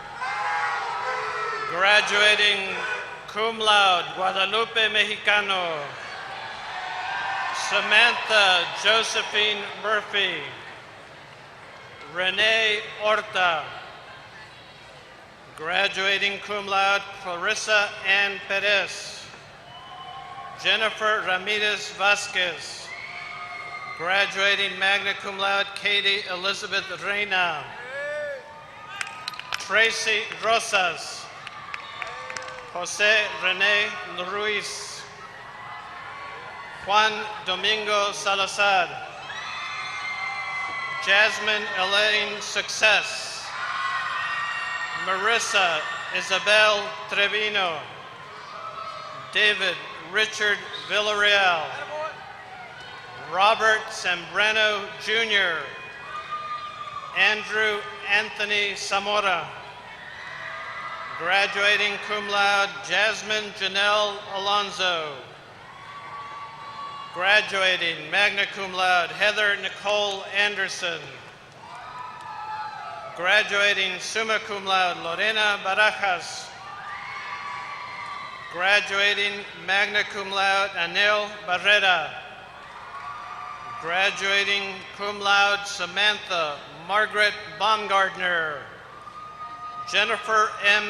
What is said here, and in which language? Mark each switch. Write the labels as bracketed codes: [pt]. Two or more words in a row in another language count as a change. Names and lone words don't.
[en] graduating [la] cum laude [en] Guadalupe Mexicano, Samantha Josephine Murphy, Renee Horta, graduating [la] cum laude [en] Clarissa Ann Perez, Jennifer Ramirez Vasquez, graduating [la] magna cum laude [en] Katie Elizabeth Reina, Tracy Rosas, Jose Rene Ruiz, Juan Domingo Salazar, Jasmine Elaine Success, Marissa Isabel Trevino, David Richard Villarreal, Robert Zambrano Jr., Andrew Anthony Zamora, graduating [la] cum laude [en] Jasmine Janelle Alonzo, graduating [la] magna cum laude [en] Heather Nicole Anderson, graduating [la] summa cum laude [en] Lorena Barajas, graduating [la] magna cum laude [en] Anil Barrera, graduating [la] cum laude [en] Samantha Margaret Baumgartner, Jennifer M.